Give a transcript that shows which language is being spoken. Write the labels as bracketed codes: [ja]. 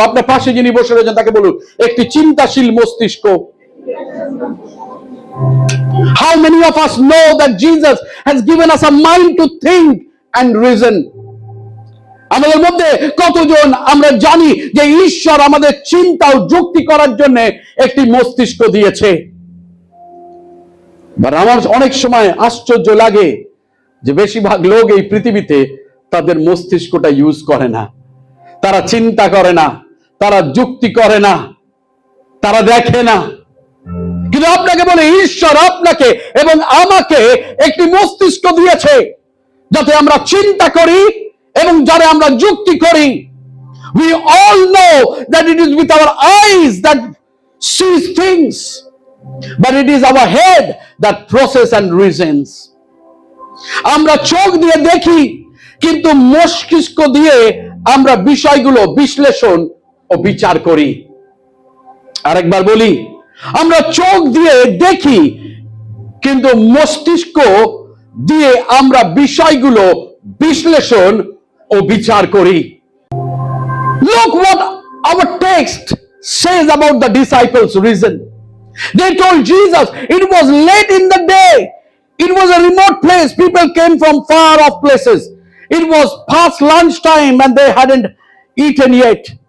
[bn] আপনার পাশে যিনি বসে রয়েছেন তাকে বলুন, একটি চিন্তাশীল মস্তিষ্ক। [en] How many of us know that Jesus has given us a mind to think and reason? [bn] আমাদের মধ্যে কতজন আমরা জানি যে ঈশ্বর আমাদের চিন্তা ও যুক্তি করার জন্য একটি মস্তিষ্ক দিয়েছে? আমার অনেক সময় আশ্চর্য লাগে যে বেশিরভাগ লোক এই পৃথিবীতে তাদের মস্তিষ্কটা ইউজ করে না, তারা চিন্তা করে না, তারা যুক্তি করে না, তারা দেখে না। কিন্তু আপনাকে বলে, ঈশ্বর আপনাকে এবং আমাকে একটি মস্তিষ্ক দিয়েছে যাতে আমরা চিন্তা করি এবং যারা আমরা যুক্তি করি। [en] We all know that it is with our eyes that sees things, but it is our head that process and reasons. [bn] আমরা চোখ দিয়ে দেখি, কিন্তু মস্তিষ্ক দিয়ে আমরা বিষয়গুলো বিশ্লেষণ ও বিচার করি। আরেকবার বলি, আমরা চোখ দিয়ে দেখি, কিন্তু মস্তিষ্ক দিয়ে আমরা বিষয়গুলো বিশ্লেষণ ও বিচার করি। [en] Look what our text says about the disciples' reason. They told Jesus it was late in the day. It was a remote place. People came from far off places. It was past lunch time and they hadn't eaten yet.